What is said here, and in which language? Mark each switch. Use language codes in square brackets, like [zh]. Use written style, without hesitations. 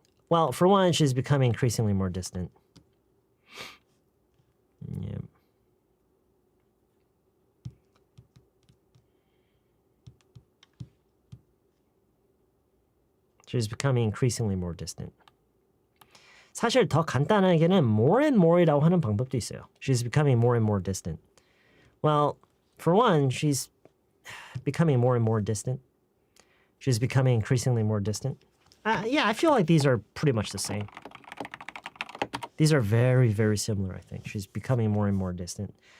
[en] Well, for one, she's becoming increasingly more distant. Yeah. She's becoming increasingly more distant. [ko] 사실 더 간단하게는 [en] more and more [ko] 이라고 하는 방법도 있어요. [en] She's becoming more and more distant. Well, for one, she's becoming more and more distant. She's becoming increasingly more distant. Yeah, I feel like these are pretty much the same. These are very, very similar, I think. She's becoming more and more distant.